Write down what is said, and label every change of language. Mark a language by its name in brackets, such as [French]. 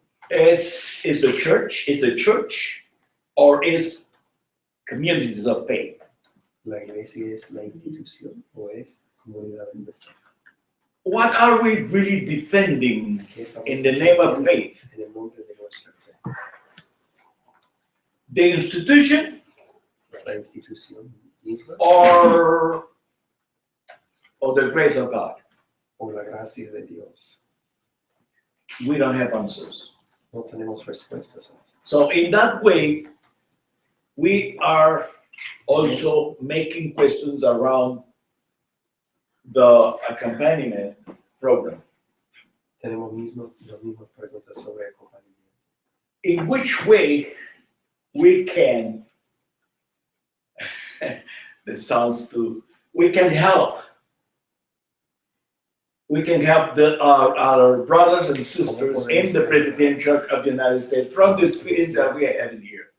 [English] Is the church or is communities of faith? [Spanish] La iglesia es la institución o es comunidad de fe. [English] What are we really defending in the name of faith? [Spanish] En el nombre de nuestra fe. [English] The institution [Spanish] La institución misma [English] or the grace of God? [Spanish] o la gracia de Dios. [English] We don't have answers. [Spanish] No tenemos respuestas. [English] So in that way, we are also making questions around the accompaniment program. [Spanish] Tenemos las mismas preguntas sobre acompañamiento. [English] In which way we can, we can help. We can help our brothers and sisters in the Presbyterian Church of the United States from the experience that we are having here.